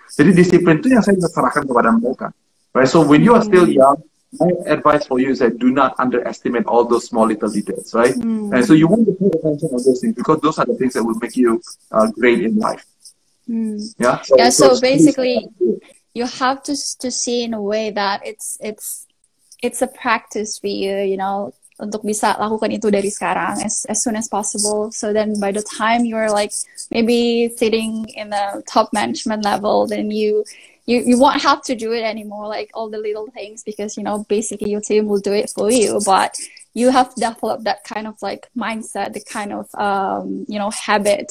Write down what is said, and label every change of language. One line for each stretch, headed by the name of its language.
Indonesian: Jadi disiplin itu yang saya serahkan kepada mereka.
English: Right? So when you are still young, my advice for you is that do not underestimate all those small little details, right? And so you want to pay attention on those things because those are the things that will make you great in life. Yeah. So basically, you have to see in a way that it's a practice for you. You know,
Indonesian: untuk bisa lakukan itu dari sekarang
English: as soon as possible. So then by the time you're like maybe sitting in the top management level, then you won't have to do it anymore, like all the little things, because basically your team will do it for you. But you have developed that kind of like mindset, the kind of habit.